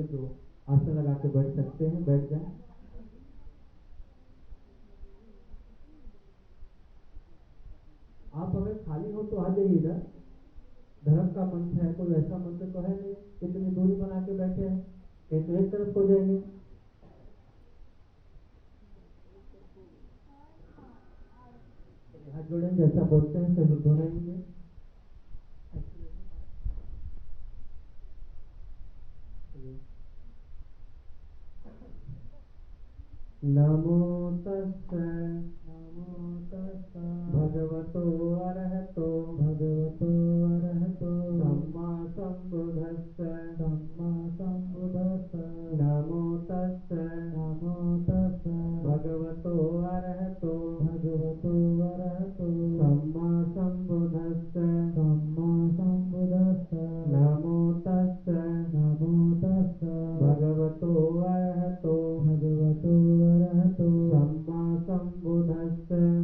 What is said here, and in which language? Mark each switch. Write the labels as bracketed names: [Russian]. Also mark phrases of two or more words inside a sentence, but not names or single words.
[Hindi] तो आसन लगा के बैठ सकते हैं, बैठ जाए। आप अगर खाली हो तो आ जाइए इधर। धर्म का मंत्र है, कोई ऐसा मंत्र तो है नहीं इतनी दूरी बना के बैठे हैं, एक तरफ हो जाएंगे। हाथ जोड़ें, जैसा बोलते हैं सभी दोहराएंगे। [Pali] नमो तस्सै भगवतो अरहतो सम्मा संबुद्धस्सै नमो तस्सै भगवतो अरहतो सम्मा संबुद्धस्सै नमो तस्सै भगवतो अरहतो सम्मा संबुद्धस्सै